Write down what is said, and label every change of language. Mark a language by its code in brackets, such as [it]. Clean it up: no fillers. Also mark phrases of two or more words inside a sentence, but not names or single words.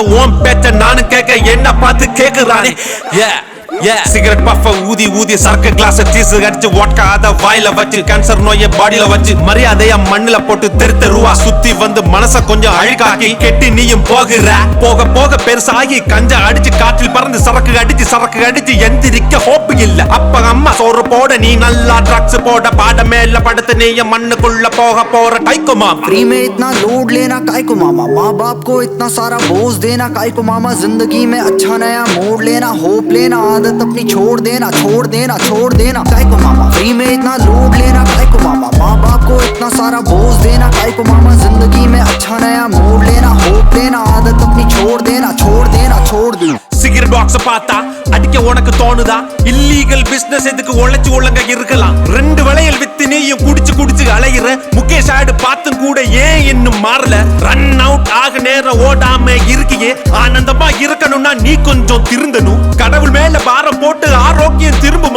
[ta] ஓம் பேச்ச நானும் கேட்க என்ன பார்த்து கேக்குறானே. [en] cigarette puff [ta] ஊதி ஊதி சரக்கு கிளாஸ் சீஸ் அடிச்சு ஓட்கா அத வாயில வச்சு கேன்சர் நோய பாடியில வச்சு மரியாதையா மண்ணுல போட்டு தெருவா சுத்தி வந்து மனச கொஞ்சம் அழுக்காக்கி கெட்டி நீயும் போகிற. போக போக பெருசாகி கஞ்சா அடிச்சு காற்றில் பறந்து சரக்கு அடிச்சு எந்திரிக்க ஹோப்பு இல்ல. அப்ப அம்மா சோறு போட நீ நல்லா ட்ரக்ஸ் போட பாட மேல படுத்து நீ மண்ணுக்குள்ள போக போற டைக்கு மாமா. [hi] फ्री में इतना लोड लेना काय को मामा, माँ बाप को इतना सारा बोझ देना काय को मामा. जिंदगी में अच्छा नया मोड़ लेना, होप लेना, आदत अपनी छोड़ देना काय को मामा. फ्री में इतना लोड लेना काय को मामा, माँ बाप को इतना सारा बोझ देना काय को मामा. जिंदगी में अच्छा नया मोड़ लेना, होप लेना, आदत अपनी छोड़ देना. [en] cigarette box [ta] பார்த்தா அடிக்க உனக்கு தோணுதா? [en] illegal business [ta] எதுக்கு உழைச்சு ஒழுங்கா இருக்கலாம். 2 வளையல் வித்து நீயும் குடிச்சு அலையிற. முகேஷ் ஆடு பார்த்தும் கூட ஏன் இன்னும் மாறல? [en] run out [ta] ஆக நேரம் ஓடாம இருக்கியே. ஆனந்தமா இருக்கணும்னா நீ கொஞ்சம் திருந்தணும். கடவுள் மேல பாரம் போட்டு ஆரோக்கியம் திரும்புமா?